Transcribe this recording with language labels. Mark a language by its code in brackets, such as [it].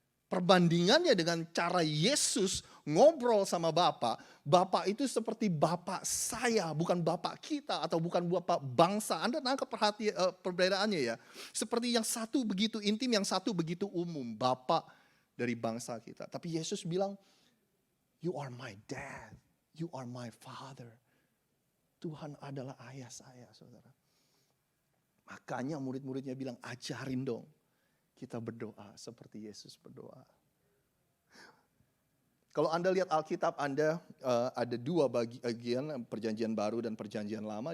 [id] Perbandingannya dengan cara Yesus ngobrol sama Bapa, Bapa itu seperti Bapa saya, bukan Bapa kita atau bukan Bapa bangsa. Anda nangkap perbedaannya ya. Seperti yang satu begitu intim, yang satu begitu umum. Bapa dari bangsa kita. Tapi Yesus bilang, [en] you are my dad, you are my father. [id] Tuhan adalah ayah saya, saudara. Makanya murid-muridnya bilang, ajarin dong kita berdoa seperti Yesus berdoa. Kalau Anda lihat Alkitab, Anda ada dua bagian, perjanjian baru dan perjanjian lama.